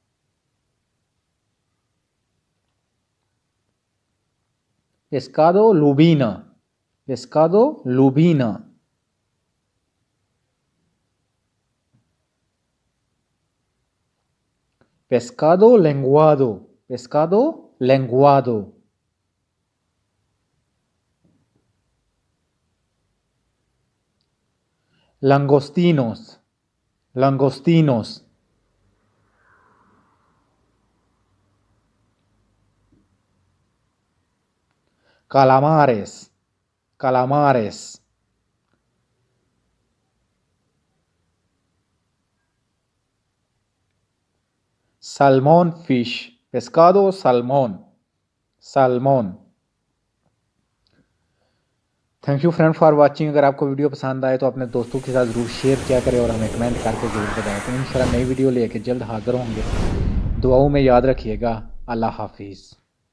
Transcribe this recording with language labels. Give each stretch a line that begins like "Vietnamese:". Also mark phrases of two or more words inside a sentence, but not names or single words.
Spanish: pescado lubina, pescado lubina. pescado lenguado, pescado lenguado. langostinos, langostinos। calamares, calamares।
English: salmon fish,
Spanish: pescado salmón, salmón।
English: thank you friend for watching.
Hindi: अगर आपको वीडियो पसंद आए तो अपने दोस्तों के साथ ज़रूर शेयर किया करें और हमें कमेंट करके ज़रूर बताएं। तो इंशाल्लाह नई वीडियो लेके जल्द हाज़िर होंगे। दुआओं में याद रखिएगा। अल्लाह हाफिज़।